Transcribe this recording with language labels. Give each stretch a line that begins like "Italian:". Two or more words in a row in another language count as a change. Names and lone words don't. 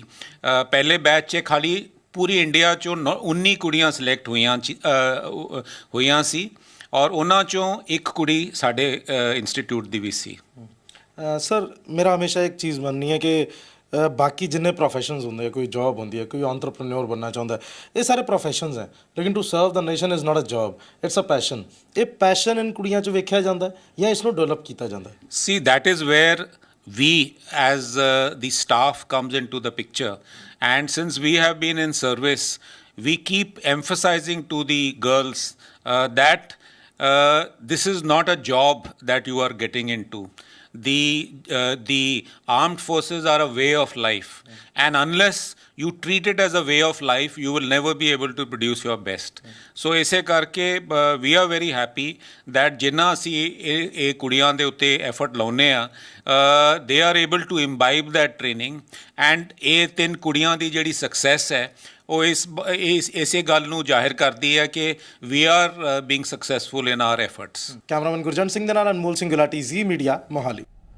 Punjabi: ਪਹਿਲੇ ਬੈਚ 'ਚ ਖਾਲੀ ਪੂਰੀ ਇੰਡੀਆ 'ਚੋਂ 19 ਕੁੜੀਆਂ ਸਿਲੈਕਟ ਹੋਈਆਂ ਸੀ ਔਰ ਉਹਨਾਂ 'ਚੋਂ ਇੱਕ ਕੁੜੀ ਸਾਡੇ ਇੰਸਟੀਚਿਊਟ ਦੀ ਵੀ ਸੀ। ਸਰ ਮੇਰਾ ਹਮੇਸ਼ਾ ਇੱਕ ਚੀਜ਼ ਮੰਨਣੀ ਹੈ ਕਿ ਬਾਕੀ ਜਿੰਨੇ ਪ੍ਰੋਫੈਸ਼ਨਸ ਹੁੰਦੇ ਆ, ਕੋਈ ਜੌਬ ਹੁੰਦੀ ਹੈ, ਕੋਈ ਐਂਟਰਪ੍ਰੈਨਿਓਰ ਬਣਨਾ ਚਾਹੁੰਦਾ, ਇਹ ਸਾਰੇ ਪ੍ਰੋਫੈਸ਼ਨਸ ਹੈ, ਲੇਕਿਨ
English: To serve the nation is not a job, it's a passion.
Punjabi: ਇਹ ਪੈਸ਼ਨ ਇਨ ਕੁੜੀਆਂ 'ਚ ਵੇਖਿਆ ਜਾਂਦਾ ਜਾਂ ਇਸ ਨੂੰ ਡਿਵੈਲਪ ਕੀਤਾ ਜਾਂਦਾ?
English: See, that is where we as the staff comes into the picture, and since we have been in service, we keep emphasizing to the girls that this is not a job that you are getting into. The armed forces are a way of life, and unless you treat it as a way of life, you will never be able to produce your best.
Punjabi: So ਇਸੇ ਕਰਕੇ
English: we are very happy that
Punjabi: ਜਿੰਨਾ ਅਸੀਂ ਇਹ ਕੁੜੀਆਂ ਦੇ ਉੱਤੇ ਐਫਰਟ ਲਾਉਂਦੇ ਆ,
English: they are able to imbibe that training, and
Punjabi: ਇਹ 3 ਕੁੜੀਆਂ ਦੀ ਜਿਹੜੀ ਸਕਸੈਸ ਹੈ ਉਹ ਇਸੇ ਗੱਲ ਨੂੰ ਜ਼ਾਹਿਰ ਕਰਦੀ ਹੈ ਕਿ
English: we are being successful in our efforts.
Punjabi: ਕੈਮਰਾਮੈਨ ਗੁਰਜੰਟ ਸਿੰਘ ਦੇ ਨਾਲ ਅਨਮੋਲ ਸਿੰਘ ਗੁਲਾਟੀ, ਜ਼ੀ ਮੀਡੀਆ, ਮੋਹਾਲੀ।